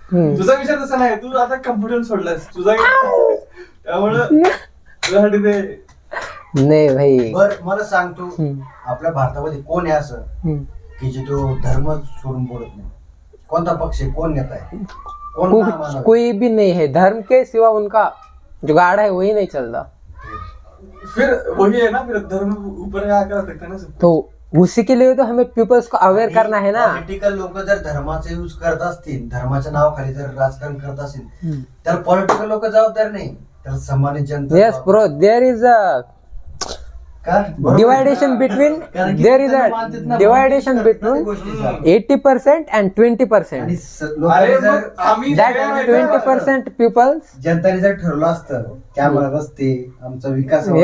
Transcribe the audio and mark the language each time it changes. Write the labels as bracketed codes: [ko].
[mr] तुझा विचार तसा नाही, तू आता कम्फर्ट झोन सोडलास तुझा त्यामुळं तुझ्यासाठी ते नाही भाई. बर मला सांग तू आपल्या भारतामध्ये कोण आहे असं की जे तो धर्म सोडून बोलत नाही? कोणता पक्ष आहे, कोण नेता आहे, कोण महामानव? [hi] कोई भी नहीं है धर्म के सिवा, उनका जो गाड़ा है वही नहीं चलता. फिर वही है ना, फिर धर्म ऊपर है आकर रखता है ना सब. तो उसी के लिए तो हमें पीपल्स को अवेयर करना है ना. [mr] पॉलिटिकल लोक जर धर्माचा यूज करत असतील, धर्माच्या नावाखाली जर राजकारण करत असतील, तर पॉलिटिकल लोक जबाबदार नाही, तर सामान्य जनता. [en] Yes bro, there is a dividation between, there is a dividation between 80% and 20%. [mr] अरे मग आम्ही [en] That 20% people. [mr] जनताने जर ठरवलं असतं की आम्हाला रस्ते, आमचा विकास व्हावा,